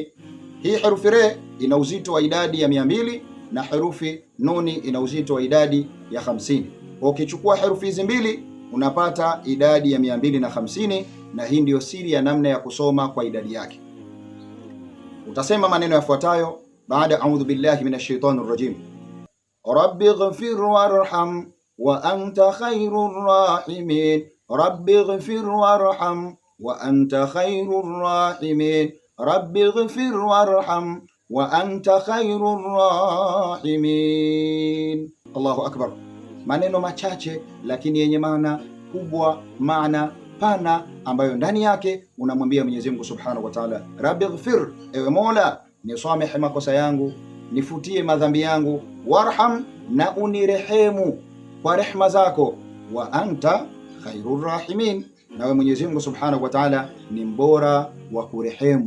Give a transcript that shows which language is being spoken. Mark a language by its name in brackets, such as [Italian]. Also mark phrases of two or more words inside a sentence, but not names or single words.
[Swahili] Hii herufi re ina uzito wa idadi ya 200 na herufi nuni ina uzito wa idadi ya 50. Ukichukua herufi hizi mbili unapata idadi ya 250, na hii ndiyo siri ya namna ya kusoma kwa idadi yake. Utasema maneno yafuatayo baada [Arabic] أعوذ بالله من الشيطان الرجيم رب اغفر وارحم وأنت خير الراحمين رب اغفر وارحم وأنت خير الراحمين رب اغفر وارحم وأنت خير الراحمين. الله أكبر. [Swahili] Maneno machache lakini yenye maana kubwa, maana pana, ambayo ndani yake unamwambia Mwenyezi Mungu [Arabic] سبحانه وتعالى, رب اغفر, [Swahili] ewe Mola nisamehe makosa yangu, nifutie madhambi yangu, warham, na unirehemu kwa rehema zako, [Arabic] وأنت خير الراحمين, [Swahili] nawe Mwenyezi Mungu [Arabic] سبحانه وتعالى [Swahili] ni mbora wa kurehemu.